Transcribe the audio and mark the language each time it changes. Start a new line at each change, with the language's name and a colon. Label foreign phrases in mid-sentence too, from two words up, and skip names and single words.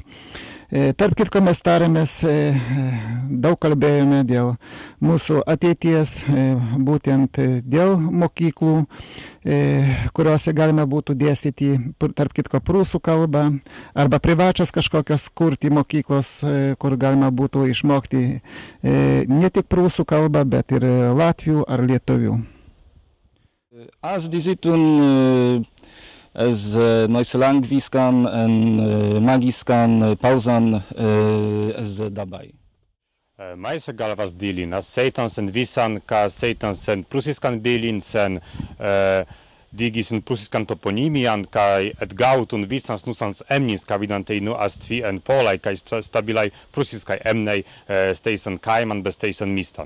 Lithuanian: Tarp kitko mes tarėmės, daug kalbėjome dėl mūsų ateities, būtent dėl mokyklų, kuriuose galime būtų dėstyti, tarp kitko, prūsų kalbą, arba privačios kažkokios kurti mokyklos, kur galima būtų išmokti ne tik prūsų kalbą, bet ir latvių ar lietuvių.
Prussian: As dizitun ez noiselangviskan en magiskan pausan ez dabai. Maisa galvas dilin, as seitansen visan, ka seitansen prusiskan bilin sen digisen prusiskan toponimian, kai et gautun visans nusans emnis, ka vidantei nu astvi en polai, kai stabilai prusiskai emnei steisen kaiman be steisen mistan.